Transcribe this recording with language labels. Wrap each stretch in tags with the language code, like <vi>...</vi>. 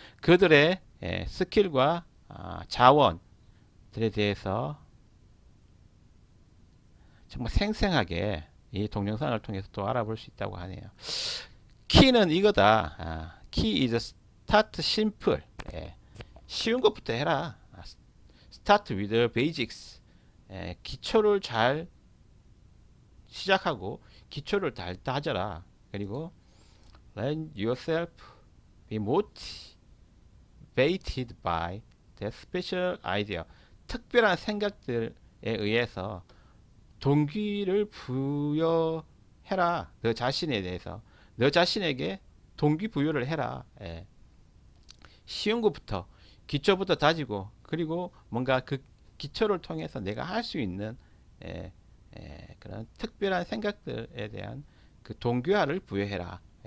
<ko>그들의 스킬과 자원들에 대해서 정말 생생하게 이 동영상을 통해서 또 알아볼 수 있다고 하네요. 키는 이거다.</ko> <en>Key is start simple.</en> <ko>쉬운 것부터 해라.</ko> <en>Start with basics.</en> <ko>기초를 잘 시작하고 기초를 잘 다져라. 그리고</ko> <en>let yourself be motivated by that special idea.</en> <ko>특별한 생각들에 의해서 동기를 부여해라. 너 자신에 대해서. 너 자신에게 동기부여를 해라. 쉬운 것부터, 기초부터 다지고, 그리고 뭔가 그 기초를 통해서 내가 할 수 있는 그런 특별한 생각들에 대한 그 동기화를 부여해라.</ko>